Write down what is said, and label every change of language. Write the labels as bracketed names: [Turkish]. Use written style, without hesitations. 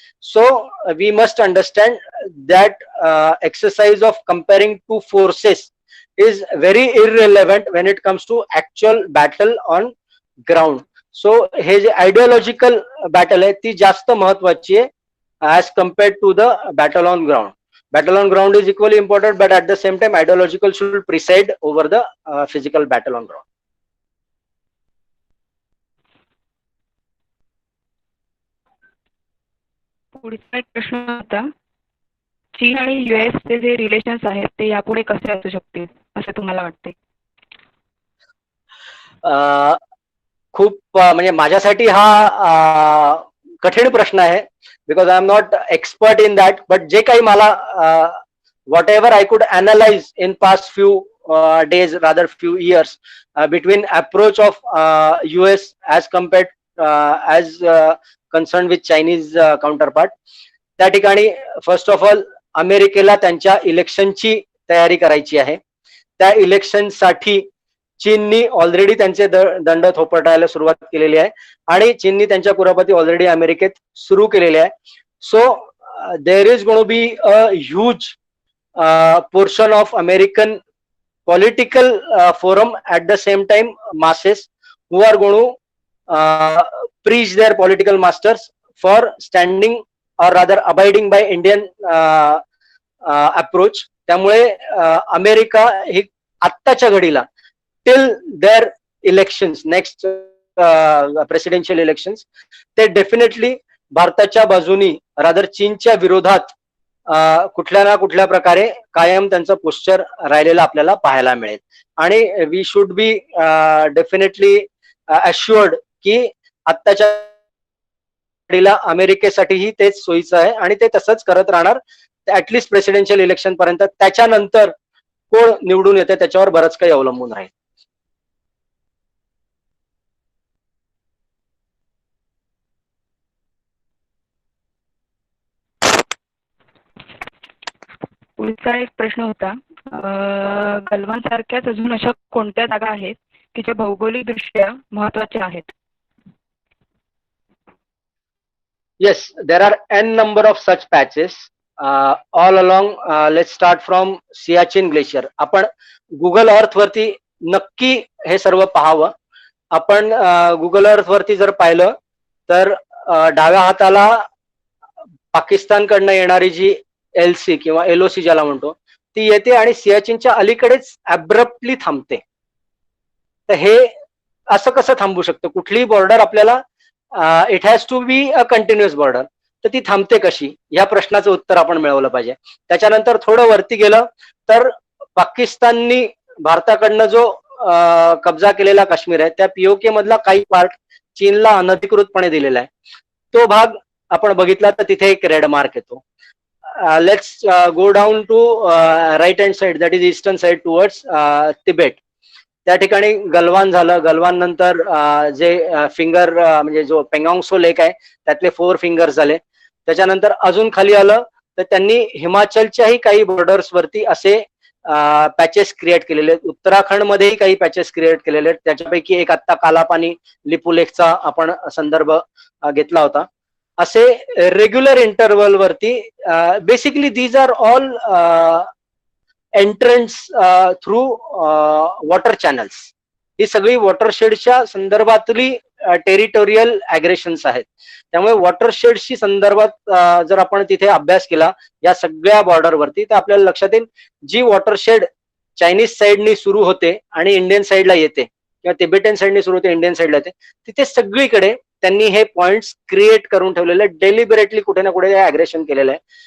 [English] So we must understand that exercise of comparing two forces is very irrelevant when it comes to actual battle on ground. [Marathi] So हे जे ideological battle आहे ती जास्त महत्वाची आहे [English] As compared to the battle on ground. Battle on ground is equally important, but at the same time, ideological should preside over the physical battle on ground. [Marathi] पुढचा एक प्रश्न होता, चीन आणि US चे जे रिलेशन्स आहेत ते यापुढे कसे असू शकतील असं तुम्हाला वाटते? खूप म्हणजे माझ्यासाठी हा कठीण प्रश्न आहे, [English] Because I am not expert in that. But [Marathi] जे काही मला [English] Whatever I could analyse in past few days, rather few years, between approach of US as compared as concerned with Chinese counterpart. [Marathi] त्या ठिकाणी first of all अमेरिकेला त्यांच्या इलेक्शनची तयारी करायची आहे. त्या इलेक्शनसाठी चीननी ऑलरेडी त्यांचे दंड थोपटायला सुरुवात केलेली आहे आणि चीननी त्यांच्या कुरापती ऑलरेडी अमेरिकेत सुरू केलेले आहे. [English] So there is going to be a huge portion of American political forum, at the same time masses who are going to preach their political masters for standing or rather abiding by Indian approach. [Marathi] त्यामुळे America ही आत्ताच्या घडीला [English] till their elections, next presidential elections, [Marathi] ते definitely भारताच्या बाजूनी rather चीनच्या विरोधात कुठल्या ना कुठल्या प्रकारे कायम त्यांचं पोस्चर राहिलेलं आपल्याला पाहायला मिळेल. आणि [English] we should be definitely assured [Marathi] की आत्ताच्या घडीला अमेरिकेसाठीही तेच सोयीचं आहे आणि ते तसंच करत राहणार ऍटलिस्ट प्रेसिडेन्शियल इलेक्शन पर्यंत. त्याच्यानंतर कोण निवडून येते त्याच्यावर बरंच काही अवलंबून राहील. पुढचा एक प्रश्न होता, गलवान सारख्याच अजून अशा कोणत्या जागा आहेत की ज्या भौगोलिक दृष्ट्या महत्त्वाच्या आहेत? [English] Yes, there are n number of such patches all along. Let's start from Siachen Glacier. [Marathi] आपण गुगल अर्थ वरती नक्की हे सर्व पाहावं. आपण गुगल अर्थ वरती जर पाहिलं तर डाव्या हाताला पाकिस्तानकडनं येणारी जी LC किंवा LOC ज्याला म्हणतो ती येते आणि सियाचीनच्या अलीकडेच ॲब्रप्टली थांबते. तर हे असं कसं थांबू शकतं? कुठलीही बॉर्डर आपल्याला [English] it has to be a continuous border, [Marathi] तर ती थांबते कशी या प्रश्नाचं उत्तर आपण मिळवलं पाहिजे. त्याच्यानंतर थोडं वरती गेलं तर पाकिस्ताननी भारताकडनं जो कब्जा केलेला काश्मीर आहे त्या POK मधला काही पार्ट चीनला अनधिकृतपणे दिलेला आहे. तो भाग आपण बघितला तर तिथे एक रेड मार्क येतो. Let's go down to right hand side, that is eastern side towards Tibet. त्या ठिकाणी गलवान झालं. गलवान नंतर जे फिंगर म्हणजे जो पेंगॉंगसो लेक आहे त्यातले 4 फिंगर्स झाले. त्याच्यानंतर अजून खाली आलं तर त्यांनी हिमाचलच्याही काही बॉर्डर्स वरती असे पॅचेस क्रिएट केलेले आहेत. उत्तराखंड मध्येही काही पॅचेस क्रिएट केलेले आहेत. त्याच्यापैकी एक आत्ता कालापानी लिपू लेकचा आपण संदर्भ घेतला होता. [English] असे regular interval वरती basically these are all entrance through water channels. [Marathi] ही सगळी वॉटरशेडच्या संदर्भातली टेरिटोरियल ॲग्रेशन्स आहेत. त्यामुळे वॉटरशेडशी संदर्भात जर आपण तिथे अभ्यास केला या सगळ्या बॉर्डरवरती तर आपल्याला लक्षात येईल जी वॉटरशेड चायनीज साईडनी सुरू होते आणि इंडियन साईडला येते किंवा तिबेटियन साईडनी सुरू होते इंडियन साईडला येते, तिथे सगळीकडे त्यांनी हे पॉइंट्स क्रिएट करून ठेवलेले, डेलिबरेटली कुठे ना कुठे ॲग्रेशन केलेलं आहे.